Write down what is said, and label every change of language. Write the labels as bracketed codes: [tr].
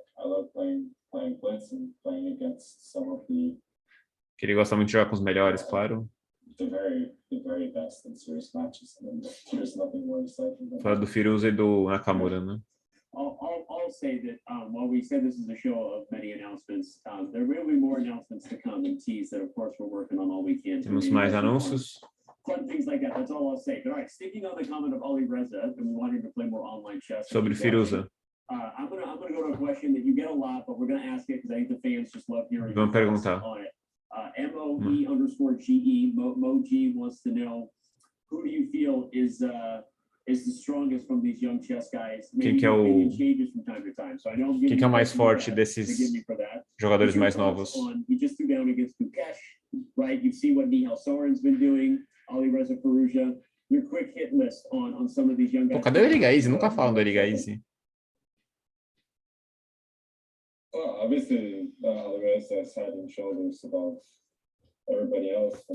[en] I love playing blitz and playing against some of the. [pt] Que ele gosta muito de jogar com os melhores, claro. [en] The very best in serious matches. And there's nothing more exciting than. [pt] Fala do Firuz e do Nakamura, né? [en] I'll say that while we said this is a show of many announcements, there will be more announcements to come and tease that, of course, we're working on all weekend. [pt] Temos mais anúncios. [en] Fun things like that. That's all I'll say. But all right, sticking on the comment of Ali Reza and wanting to play more online chess. [pt] Sobre Firuza. [en] I'm gonna go to a question that you get a lot, but we're gonna ask it because I think the fans just love hearing [pt] Vamos perguntar. [en] on it. MOE_GE Moji wants to know, who do you feel is the strongest from these young chess guys? [pt] Quem que é o Quem que é o mais forte desses jogadores mais novos? [en] He just threw down against Dukesh, right? You see what Nihal Soren's been doing, Ali Reza Firouzja. Your quick hit list on some of these young guys. [pt] Pô, cadê o Erigaizi? Nunca falam do Erigaizi. [en] Well, obviously, Alvarez has head and shoulders above everybody else.